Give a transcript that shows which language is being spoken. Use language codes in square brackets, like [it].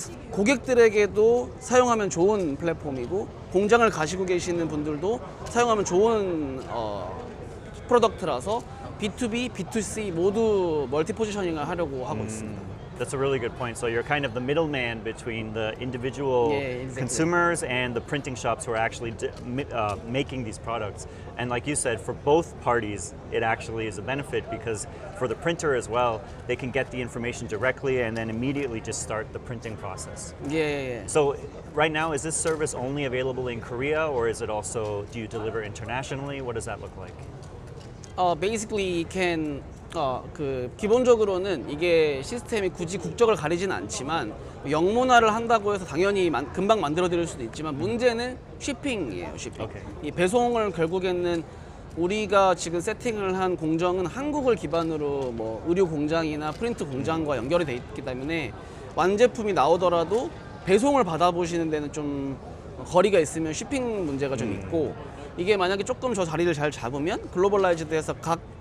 [ko] 고객들에게도 사용하면 좋은 플랫폼이고 공장을 가지고 계시는 분들도 사용하면 좋은 프로덕트라서 B2B, B2C 모두 멀티 포지셔닝을 하려고 하고 있습니다. [en] That's a really good point. So you're kind of the middleman between the individual consumers and the printing shops who are actually making these products. And like you said, for both parties, it actually is a benefit because for the printer as well, they can get the information directly and then immediately just start the printing process. So right now, is this service only available in Korea or is it also, do you deliver internationally? What does that look like? Basically, you can [ko] 기본적으로는 이게 시스템이 굳이 국적을 가리지는 않지만 영문화를 한다고 해서 당연히 금방 만들어 드릴 수도 있지만 문제는 쉬핑이에요. 쉬핑. 이 배송을 결국에는 우리가 지금 세팅을 한 공정은 한국을 기반으로 뭐 의류 공장이나 프린트 공장과 연결이 돼 있기 때문에 완제품이 나오더라도 배송을 받아보시는 데는 좀 거리가 있으면 쉬핑 문제가 좀 있고 이게 만약에 조금 저 자리를 잘 잡으면 글로벌라이즈드해서 각